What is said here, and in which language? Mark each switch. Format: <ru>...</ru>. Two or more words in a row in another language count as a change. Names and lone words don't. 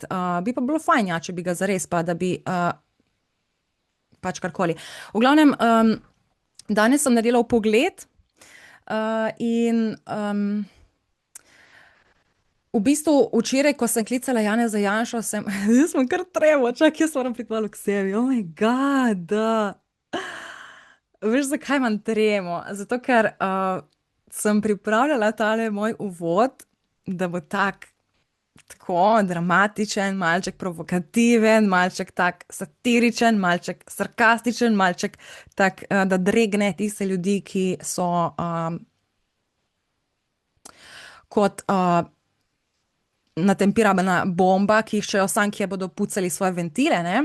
<sl>Bi pa bilo fajn, ja, če bi ga zares, pa da bi pač karkoli. V glavnem, danes sem naredila vpogled in v bistvu včeraj, ko sem klicala Janeza Janšo, jaz sem kar tremo, čak, jaz moram priti malo k sebi.</sl> <en>Oh my God.</en> <sl>Veš, zakaj imam tremo? Zato, ker sem pripravljala tale moj uvod, da bo tako dramatičen, malček provokativen, malček tak satiričen, malček sarkastičen, malček tak, da dregne tiste ljudi, ki so kot natempirana bomba, ki iščejo sankcije, bodo pucali svoje ventile, ne?</sl>